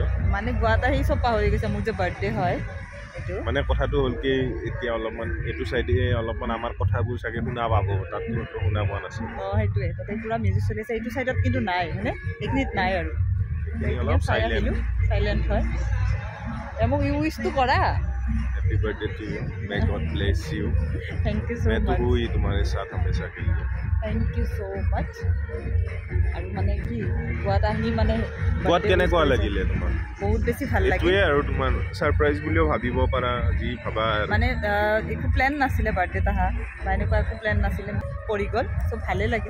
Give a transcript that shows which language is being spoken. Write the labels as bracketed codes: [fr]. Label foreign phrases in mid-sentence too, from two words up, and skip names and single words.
[as] মানে গুৱাহাটী আহি চব পাহৰি গৈছে মোৰ যে বাৰ্থডে হয় এইটো মানে কথাটো হ'ল কি এতিয়া অলপমান এইটো চাইডে অলপমান আমাৰ কথাবোৰ চাগে শুনা পাব তাততো শুনা পোৱা নাছিল সেইটোৱে তাতে পুৰা মিউজিক চলি আছে এইটো চাইডত কিন্তু নাই হয়নে এইখিনিত নাই আৰু অলপ চাইলেণ্ট হয় মোক উইশটো কৰা [en] happy birthday to you may god bless you thank you so [hi] मैं तो [en] मच [hi] हूँ ही तुम्हारे साथ हमेशा के लिए [en] thank you so much [as] আৰু মানে কি গুৱাহাটী আহি মানে গুৱাহাটী কেনেকুৱা লাগিলে তোমাৰ বহুত বেছি ভাল লাগিল এইটোৱে আৰু তোমাৰ সাৰপ্ৰাইজ বুলিও ভাবিব পাৰা যি ভাবা মানে একো প্লেন নাছিলে বাৰ্থডে তাহা বা এনেকুৱা একো প্লেন নাছিলে পৰি গ'ল চ' ভালে লাগিল